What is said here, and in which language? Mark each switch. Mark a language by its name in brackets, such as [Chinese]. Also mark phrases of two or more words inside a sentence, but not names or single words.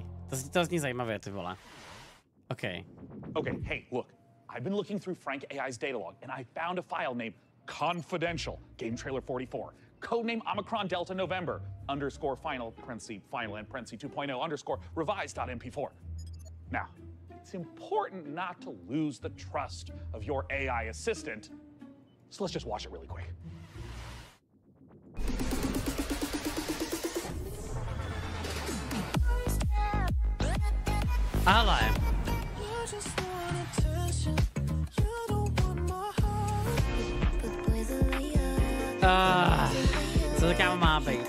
[Czech] To zní zajímavě, ty vole. [English] Okay. Okay, hey, look. I've been looking through Frank AI's data log, and I found a file named confidential, game trailer 44, codename Omicron Delta November, _ final, parenthesis, final, and parenthesis 2.0 _ revised.mp4. Now, it's important not to lose the trust of your AI assistant, so let's just watch it really quick. [Czech] Ale. Co to kámo má být?